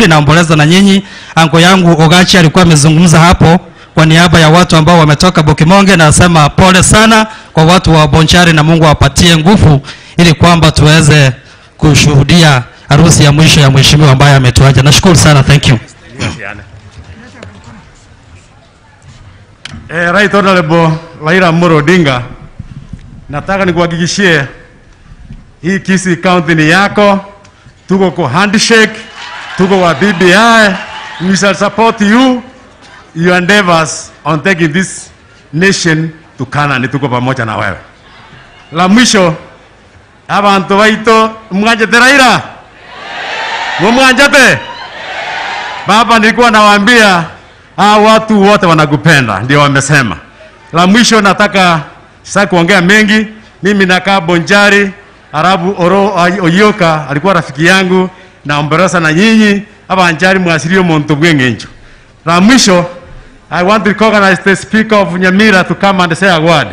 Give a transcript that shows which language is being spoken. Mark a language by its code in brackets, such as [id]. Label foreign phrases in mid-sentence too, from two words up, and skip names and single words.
[sw] Naomboleza na nyinyi. Ango yangu Ogachi alikuwa amezungumza hapo kwa niaba ya watu ambao wametoka Bokimonge, na nasema pole sana kwa watu wa Bonchari na Mungu awapatie nguvu ili kwamba tuweze kushuhudia harusi ya mwisho ya mheshimiwa ambaye ametuacha. Nashukuru sana, [en] thank you. [sw] Right Honorable Raila Odinga, nataka nikuhakikishie hii Kisii County ni yako. Tuko kwa handshake, tuko kwa BBI. [en] We shall support you, your endeavors on taking this nation to Canaan. [sw] Tuko pamoja na wewe. La mwisho, [guz] abantu baito mwanjete Raila. Mwanjete. [sw] Baba, nilikuwa nawaambia watu wote wanakupenda, ndio wamesema. La mwisho, nataka sasa kuongea mengi. Mimi nakaa Bonchari, Arabu Oroo Oyioka alikuwa rafiki yangu, na omberesa na nyinyi hapa Bonchari [guz] mwasirio monto bwengenjo. [sw] La mwisho, [en] I want to recognize the Speaker of Nyamira to come and say a word.